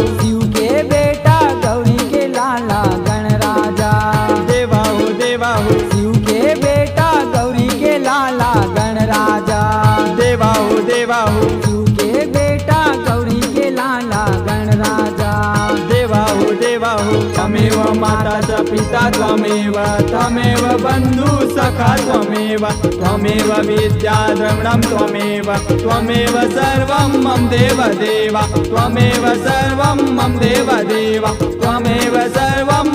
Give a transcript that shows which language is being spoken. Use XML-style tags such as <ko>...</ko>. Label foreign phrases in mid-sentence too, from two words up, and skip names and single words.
<hi>शिव के बेटा गौरी के लाला गणराजा। देवा हो देवा हो। शिव के बेटा गौरी के लाला गणराजा। देवा हो देवा हो। शिव के बेटा गौरी के लाला गणराजा। देवा हो देवा हो।</hi> <sa>त्वमेव माता च पिता त्वमेव, त्वमेव बन्धु सखा त्वमेव, त्वमेव विद्या द्रविणं त्वमेव, त्वमेव सर्वं मम देव देव, त्वमेव सर्वं मम देव देव, त्वमेव सर्वं</sa>